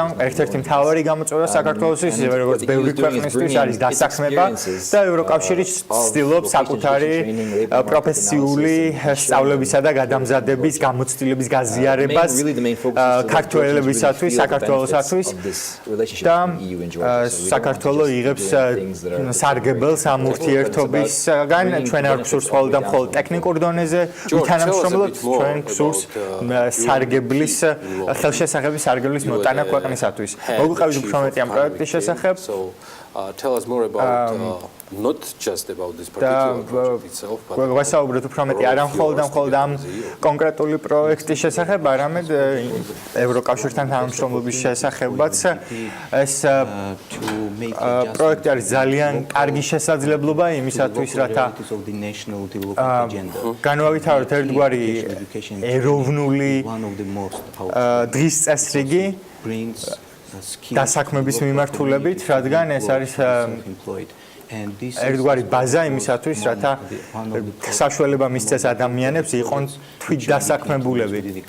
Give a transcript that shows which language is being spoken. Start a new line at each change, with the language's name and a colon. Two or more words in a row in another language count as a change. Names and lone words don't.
Georgian: ერთ-ერთი მთავარი გამოწვევა საქართველოსთვის, ისევე როგორც ბევრი ქვეყნისთვის არის დასაქმება და ევროკავშირი ცდილობს საკუთარი პროფესიული სწავლებისა და გადამზადების გამოცდილების გაზიარებას ქართველებისათვის, საქართველოსათვის და საქართველოს იღებს სარგებელს ამ ურთიერთობისგან. ჩვენ არ გვსურს მხოლოდ ტექნიკურ დონეზე ვითანამშრომლოთ, ჩვენ გვსურს სარგებლის ხელშესახების სარგებლის მოტანა ქვეყნისათვის. მოგვიყევით უფრო მეტი ამ პროექტის შესახებ.
English: Tell us more about not just about this particular project itself, but
Georgian: გვასაუბრეთ უფრო მეტი არა მხოლოდ ამ კონკრეტული პროექტის შესახებ, არამედ ევროკავშირთან თანამშრომლობის შესახებაც. ეს პროექტი არის ძალიან კარგი შესაძლებლობა იმისათვის, რათა განვავითაროთ ერთგვარი ეროვნული დღის წესრიგი დასაქმების მიმართულებით, რადგან ეს არის ერთგვარი ბაზა იმისათვის, რათა საშუალება მისცეს ადამიანებს იყვნენ თვითდასაქმებულები.